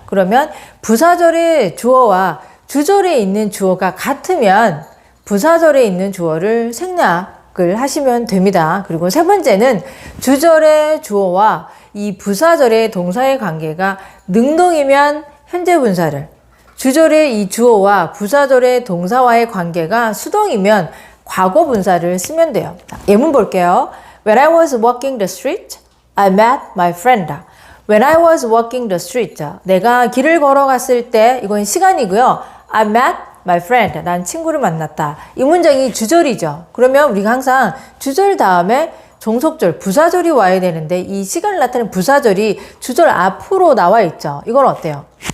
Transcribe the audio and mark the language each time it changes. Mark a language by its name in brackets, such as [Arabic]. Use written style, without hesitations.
[Korean] 그러면 부사절의 주어와 주절에 있는 주어가 같으면 부사절에 있는 주어를 생략을 하시면 됩니다. 그리고 세 번째는 주절의 주어와 이 부사절의 동사의 관계가 능동이면 현재 분사를, 주절의 이 주어와 부사절의 동사와의 관계가 수동이면 과거 분사를 쓰면 돼요. 예문 볼게요. [English] When I was walking the street, I met my friend. When I was walking the street. [Korean] 내가 길을 걸어갔을 때 이건 시간이고요. [English] I met my friend. [Korean] 난 친구를 만났다. 이 문장이 주절이죠. 그러면 우리가 항상 주절 다음에 종속절, 부사절이 와야 되는데 이 시간을 나타내는 부사절이 주절 앞으로 나와 있죠. 이건 어때요?